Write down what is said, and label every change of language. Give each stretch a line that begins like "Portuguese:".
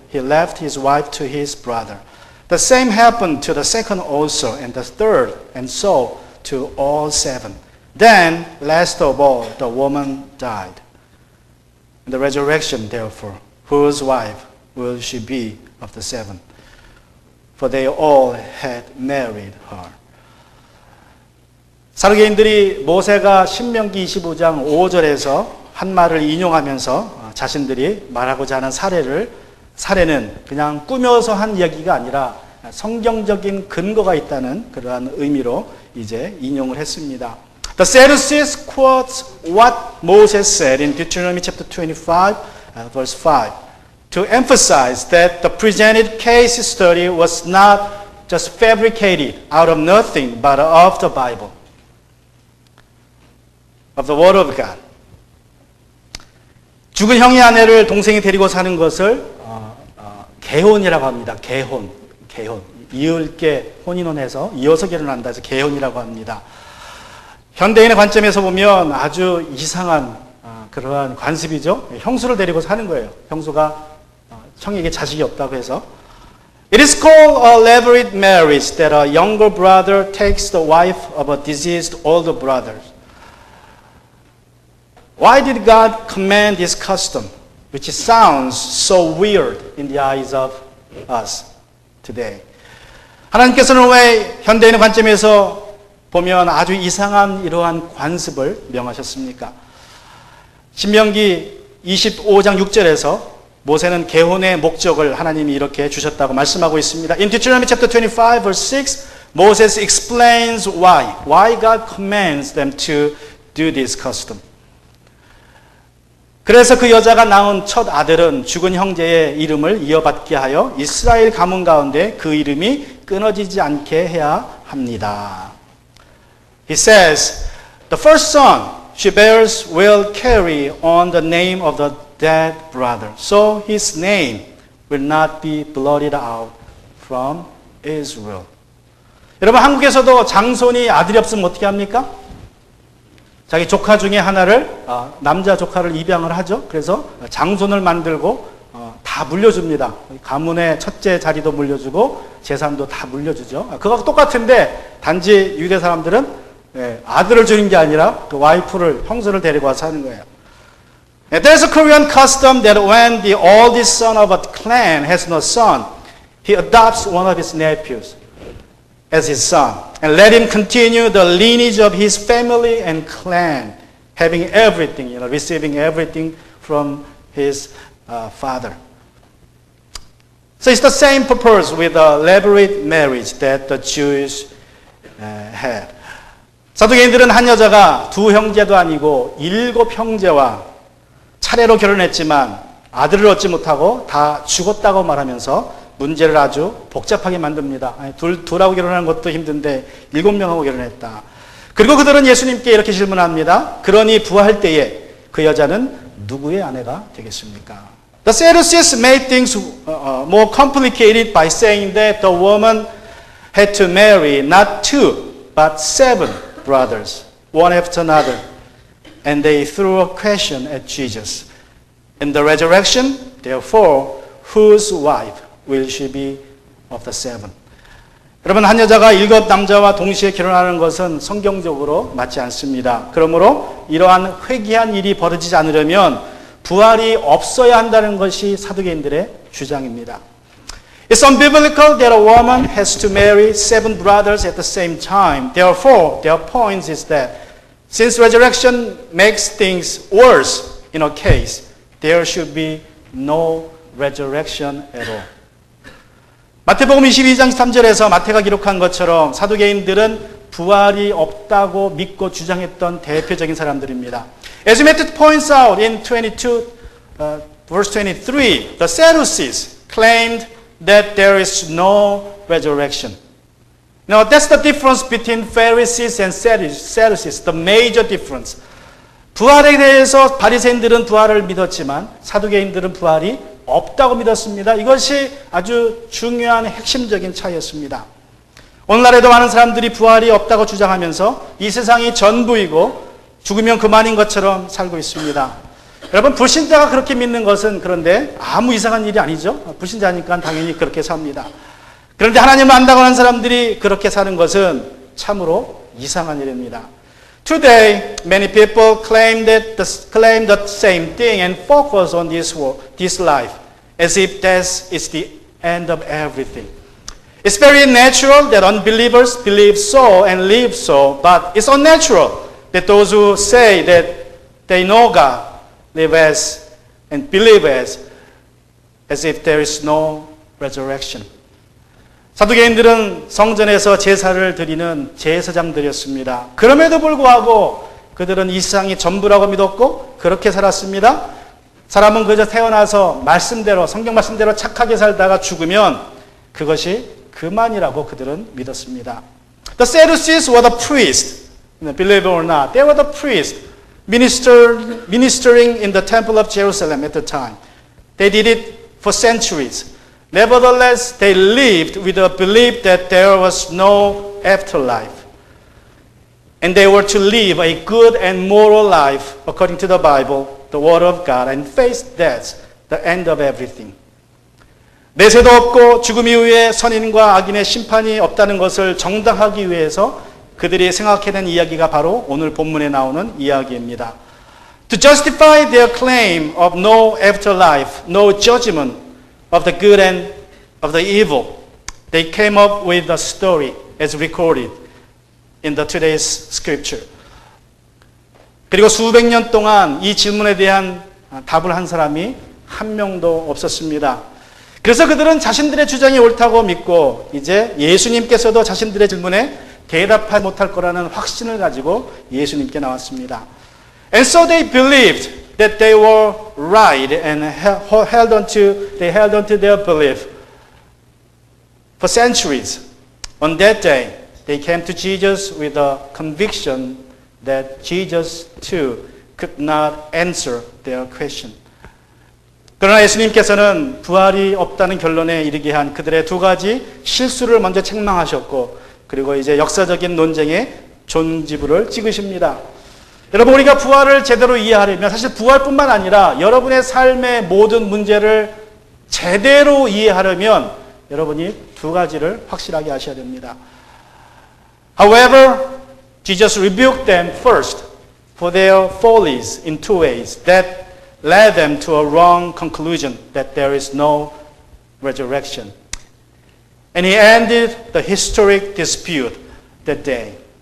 English: He left his wife to his brother. The same happened to the second also, and the third, and so to all 7. Then, last of all, the woman died. In the resurrection, therefore, whose wife will she be of the 7? For they all had married her.
Korean: 사두개인들이 모세가 신명기 25장 5절에서 한 말을 인용하면서 자신들이 말하고자 하는 사례는 그냥 꾸며서 한 이야기가 아니라 성경적인 근거가 있다는 그러한 의미로 이제 인용을 했습니다.
English: The Sadducees quotes what Moses said in Deuteronomy chapter 25, verse 5, to emphasize that the presented case study was not just fabricated out of nothing, but of the Bible, of the Word of God.
Korean: 죽은 형의 아내를 동생이 데리고 사는 것을 개혼이라고 합니다. 개혼. 이을게 혼인혼해서 이어서 결혼한다 해서 개혼이라고 합니다. 현대인의 관점에서 보면 아주 이상한 그러한 관습이죠. 형수를 데리고 사는 거예요. 형수가 형에게 자식이 없다고 해서.
English: It is called a levirate marriage that a younger brother takes the wife of a deceased older brother. Why did God command this custom, which sounds so weird in the eyes of us today?
Korean: 하나님께서는 왜 현대인의 관점에서 보면 아주 이상한 이러한 관습을 명하셨습니까? 신명기 25장 6절에서 모세는 개혼의 목적을 하나님이 이렇게 주셨다고 말씀하고 있습니다.
English: In Deuteronomy chapter 25 verse 6, Moses explains why God commands them to do this custom.
Korean: 그래서 그 여자가 낳은 첫 아들은 죽은 형제의 이름을 이어받게 하여 이스라엘 가문 가운데 그 이름이 끊어지지 않게 해야 합니다.
English: He says, the first son she bears will carry on the name of the dead brother, so his name will not be blotted out from Israel.
Korean: 여러분, 한국에서도 장손이 아들이 없으면 어떻게 합니까? 자기 조카 중에 하나를 남자 조카를 입양을 하죠. 그래서 장손을 만들고 다 물려줍니다. 가문의 첫째 자리도 물려주고 재산도 다 물려주죠. 그거하고 똑같은데 단지 유대 사람들은 아들을 주는 게 아니라 그 와이프를, 형수를 데리고 와서 하는 거예요.
English: There's a Korean custom that when the oldest son of a clan has no son, he adopts one of his nephews as his son and let him continue the lineage of his family and clan, having everything, receiving everything from his father. So it's the same purpose with the elaborate marriage that the Jews had.
Korean: 사두개인들은 한 여자가 두 형제도 아니고 7 형제와 차례로 결혼했지만 아들을 얻지 못하고 다 죽었다고 말하면서 문제를 아주 복잡하게 만듭니다. 둘하고 결혼하는 것도 힘든데 7명하고 결혼했다. 그리고 그들은 예수님께 이렇게 질문합니다. 그러니 부활할 때에 그 여자는 누구의 아내가 되겠습니까?
English: The Sadducees made things more complicated by saying that the woman had to marry not 2 but 7 brothers, one after another. And they threw a question at Jesus. In the resurrection, therefore, whose wife will she be of the 7?
Korean: 여러분, 한 여자가 7 남자와 동시에 결혼하는 것은 성경적으로 맞지 않습니다. 그러므로 이러한 회개한 일이 벌어지지 않으려면 부활이 없어야 한다는 것이 사두개인들의 주장입니다.
English: It's unbiblical that a woman has to marry 7 brothers at the same time. Therefore, their point is that since resurrection makes things worse in a case, there should be no resurrection at all.
Korean: 마태복음 22장 3절에서 마태가 기록한 것처럼 사두개인들은 부활이 없다고 믿고 주장했던 대표적인 사람들입니다.
English: As Matthew points out in 22, verse 23, the Sadducees claimed that there is no resurrection. Now, that's the difference between Pharisees and Sadducees, the major difference.
Korean: 부활에 대해서 바리새인들은 부활을 믿었지만 사두개인들은 부활이 없다고 믿었습니다. 이것이 아주 중요한 핵심적인 차이였습니다. 오늘날에도 많은 사람들이 부활이 없다고 주장하면서 이 세상이 전부이고 죽으면 그만인 것처럼 살고 있습니다. 여러분, 불신자가 그렇게 믿는 것은 그런데 아무 이상한 일이 아니죠. 불신자니까 당연히 그렇게 삽니다. 그런데 하나님을 안다고 하는 사람들이 그렇게 사는 것은 참으로 이상한 일입니다.
English: Today, many people claim the same thing and focus on this life as if that is the end of everything. It's very natural that unbelievers believe so and live so, but it's unnatural that those who say that they know God live as and believe as if there is no resurrection.
Korean: 사두개인들은 성전에서 제사를 드리는 제사장들이었습니다. 그럼에도 불구하고 그들은 이 세상이 전부라고 믿었고 그렇게 살았습니다. 사람은 그저 태어나서 말씀대로, 성경 말씀대로 착하게 살다가 죽으면 그것이 그만이라고 그들은 믿었습니다.
English: The Sadducees were the priests, believe it or not. They were the priests ministering in the temple of Jerusalem at the time. They did it for centuries. Nevertheless, they lived with a belief that there was no afterlife. And they were to live a good and moral life according to the Bible, the Word of God, and face death, the end of everything.
Korean: 내세도 없고 죽음 이후에 선인과 악인의 심판이 없다는 것을 정당하기 위해서 그들이 생각해낸 이야기가 바로 오늘 본문에 나오는 이야기입니다.
English: To justify their claim of no afterlife, no judgment, of the good and of the evil, they came up with a story as recorded in the today's scripture.
Korean: 그리고 수백 년 동안 이 질문에 대한 답을 한 사람이 한 명도 없었습니다. 그래서 그들은 자신들의 주장이 옳다고 믿고 이제 예수님께서도 자신들의 질문에 대답하지 못할 거라는 확신을 가지고 예수님께 나왔습니다.
English: And so they believed that they were right and held onto their belief for centuries. On that day, they came to Jesus with a conviction that Jesus too could not answer their question.
Korean: 그러나 예수님께서는 부활이 없다는 결론에 이르게 한 그들의 2가지 실수를 먼저 책망하셨고 그리고 이제 역사적인 논쟁의 종지부를 찍으십니다. 여러분, 우리가 부활을 제대로 이해하려면 사실 부활뿐만 아니라 여러분의 삶의 모든 문제를 제대로 이해하려면 여러분이 두 가지를 확실하게 아셔야 됩니다.
English: However, Jesus rebuked them first for their follies in two ways that led them to a wrong conclusion that there is no resurrection. And he ended the historic dispute that day.